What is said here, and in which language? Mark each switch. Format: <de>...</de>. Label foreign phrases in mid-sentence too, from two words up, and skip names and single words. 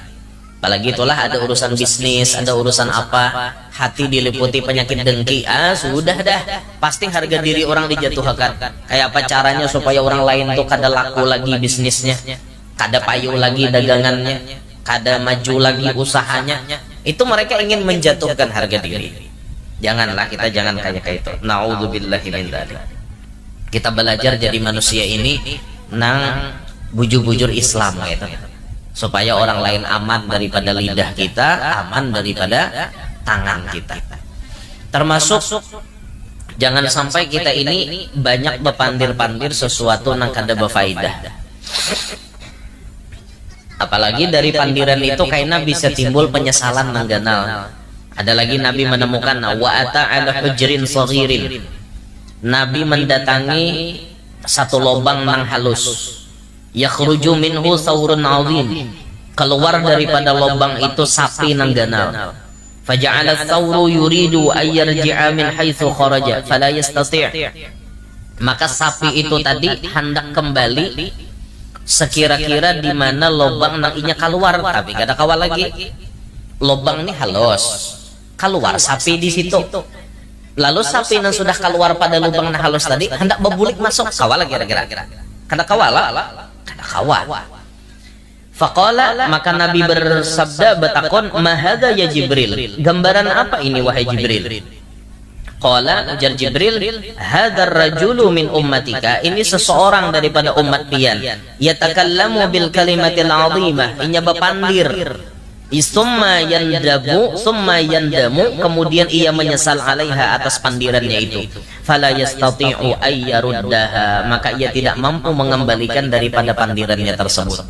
<bjn>Apalagi itulah ada urusan bisnis, ada urusan apa, hati diliputi penyakit dengki, sudah dah, pasti harga diri orang dijatuhkan. Kayak apa caranya supaya orang lain tuh kada laku lagi bisnisnya, kada payu lagi dagangannya, kada maju lagi usahanya. Itu mereka ingin menjatuhkan harga diri. Janganlah, kita jangan kayak itu.</bjn> <ar>نعوذ بالله من ذلك.</ar> <bjn>Kita belajar jadi manusia ini nang bujur-bujur Islam gitu.</bjn> <id>Supaya orang lain aman daripada lidah kita, aman daripada tangan kita.</id> <bjn>Termasuk jangan sampai kita ini banyak bepandir-pandir sesuatu nang kada berfaedah. Apalagi dari pandiran itu kayaknya bisa timbul penyesalan nang ganal.</bjn> <id>Ada lagi Nabi menemukan</id> <ar>وأتى على جحر صغير.</ar> <bjn>Nabi mendatangi satu lubang nang halus.</bjn> <ar>يخرج منه ثور عظيم.</ar> <bjn>Keluar daripada lubang itu sapi nang ganal.</bjn> <ar>فجعل الثور يريد أن يرجع من حيث خرج فلا يستطيع'.</ar> <bjn>Maka sapi itu tadi hendak kembali sekira-kira di mana lubang nang inya keluar, tapi kada kawal lagi.</bjn> <id>Lubang ini halus. Keluar sapi di situ.</id> <bjn>Lalu sapi yang sudah keluar pada lubang yang halus tadi hendak berbulik masuk, kawal kira-kira. Kada kawal, kada kawal. Faqala, maka Nabi bersabda betakon,</bjn> <ar>ما هذا يا جبريل.</ar> <id>Gambaran apa ini wahai Jibril?</id> <ar>قال,</ar> <bjn>ujar Jibril,</bjn> <ar>هذا الرجل من أمتك.</ar> <bjn>Ini seseorang daripada umat pian.</bjn> <ar>يتكلم بالكلمة العظيمة.</ar> <bjn>Inya bapandir.</bjn> <ar>ثم يندم,</ar> <id>kemudian ia menyesal alaiha atas pandirannya itu.</id> <ar>فلا يستطيع أن يردها,</ar> <id>maka ia tidak mampu mengembalikan daripada pandirannya tersebut.</id>